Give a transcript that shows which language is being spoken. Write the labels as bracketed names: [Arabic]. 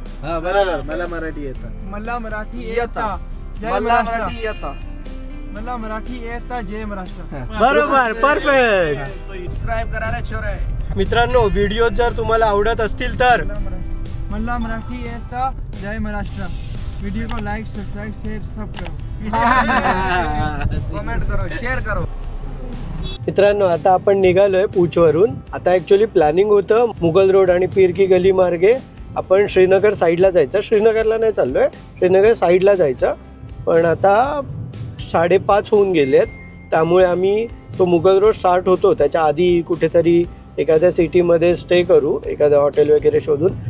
[Marathi] हाँ बराबर, मला मराठी येतं. मला मराठी येता. येता. जय मला महाराष्ट्र. मराठी येता. मला मराठी येता. जय महाराष्ट्र. बरोबर, परफेक्ट. सबस्क्राइब करा रे छोरे. मित्रांनो व्हिडिओ जर तुम्हाला आवडत असतील तर मला मराठी येता. जय महाराष्ट्र. [Hindi] वीडियो को लाइक, सब्सक्राइब, शेयर सब करो. [Marathi] कमेंट करो, शेअर करो. मित्रांनो आता आपण निघालोय पूंछवरून. आता ॲक्च्युली प्लॅनिंग होतं मुघल रोड आणि पीर की गली मार्गे आपण श्रीनगर साईडला जायचं. श्रीनगरला नाही चाललोय, श्रीनगर साईडला जायचं. पण आता 5:30 होऊन गेलेत, त्यामुळे आम्ही तो मुघल रोड स्टार्ट होतो त्याच्या आधी कुठेतरी एखाद्या सिटीमध्ये स्टे करू, एखादं हॉटेल वगैरे शोधून.